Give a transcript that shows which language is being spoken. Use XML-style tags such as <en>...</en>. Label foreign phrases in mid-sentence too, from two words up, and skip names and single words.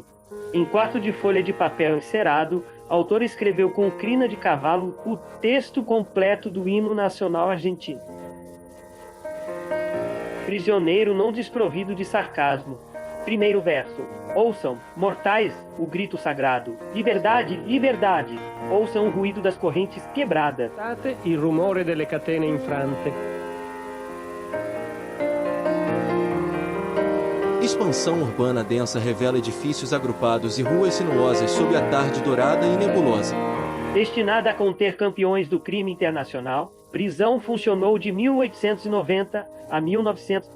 <pt>Em quarto de folha de papel encerado, o autor escreveu com crina de cavalo o texto completo do hino nacional argentino. Prisioneiro não desprovido de sarcasmo. Primeiro verso. Ouçam, mortais, o grito sagrado. Liberdade, liberdade. Ouçam o ruído das correntes quebradas.</pt> <it>Il rumore delle catene infrante.</it> <pt>Expansão urbana densa revela edifícios agrupados e ruas sinuosas sob a tarde dourada e nebulosa. Destinada a conter campeões do crime internacional, prisão funcionou de 1890 a 1900.</pt>